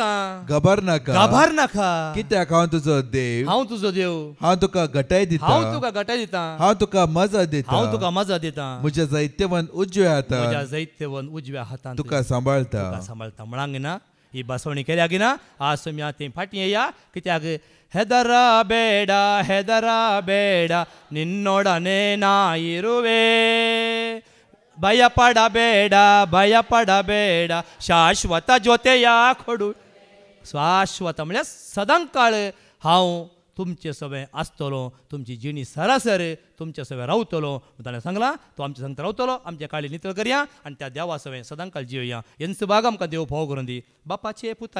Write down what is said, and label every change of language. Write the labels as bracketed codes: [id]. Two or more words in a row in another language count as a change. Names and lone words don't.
[kok] घाबर नाका कित्याक हांव तुजो देव. हांव तुका घटाय दिता. हांव तुका मजा दिता. म्हज्या जैत्यवन उजव्या हातान तुका सांबाळता. म्हणांग ना ही बसवणी केल्या गी ना. आज सोम्या तें फाटी येया. कित्याक [kn] ಹೆದರ ಬೇಡ ನಿನ್ನೊಡನೆ ನಾ ಇರುವೆ. ಭಯಪಡಬೇಡ ಶಾಶ್ವತ ಜೊತೆಯ ಕೊಡು. [kok] शाश्वत म्हळ्यार सदांकाळ हांव तुमचे सवे आसतलो. तुमची जिणी सरासर तुमचे सवे रावतलो. ताणें सांगलां तूं आमचे संगत रावतलो. आमचे काळी नितळ करया आनी त्या देवा सवे सदांकाळ जियोया. हेंच भाग आमकां देव फोव करून दी.